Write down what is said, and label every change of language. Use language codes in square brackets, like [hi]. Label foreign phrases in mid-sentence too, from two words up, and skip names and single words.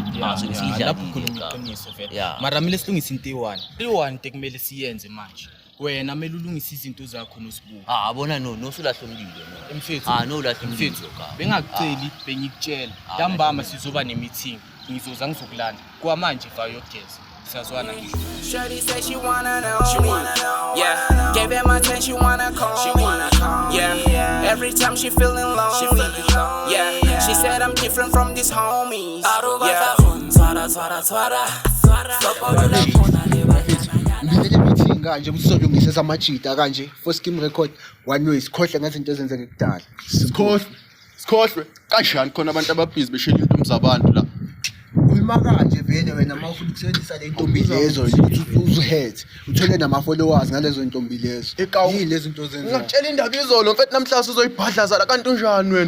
[zu] Lapho khuluma iqiniso vele. Mara kumele silungise into eyi-1. I-1 into kumele siyenze manje. Wena kumele ulungise izinto zakho noSibuka. Abona nosulahle umlilo no. Mfethu. Nolahle umlilo. Bengakuceli bengikutshela. Ntambama sizoba ne-meeting. Ngizoza ngizokulanda. Kwamanje fa yogeza. Siyazwana ngisho. [en] Shorty say she wanna know. Yeah. Gave him my 10, she wanna call. Yeah. Every time she feeling lonely. Yeah. She said I'm different from these homies. Yeah. [zu] Ngibizele meeting kanje ukuthi sizolungisa samajita kanje [en] for scheme record one way [zu] sikhohle ngezinto ezenzeke kudala. Sikhohlwe kanjani khona abantu ababhizi beshela into zabantu la. Khuluma kanje vele wena mawufuna ukusebenzisa le ntombi lezo ukuthi uzuhead uthole nama followers ngalezo ntombi lezo. Yini lezi zinto zenza? Ngakutshela indaba izolo mfethu namhlanje uzoyibhadlaza la kanti unjani wena?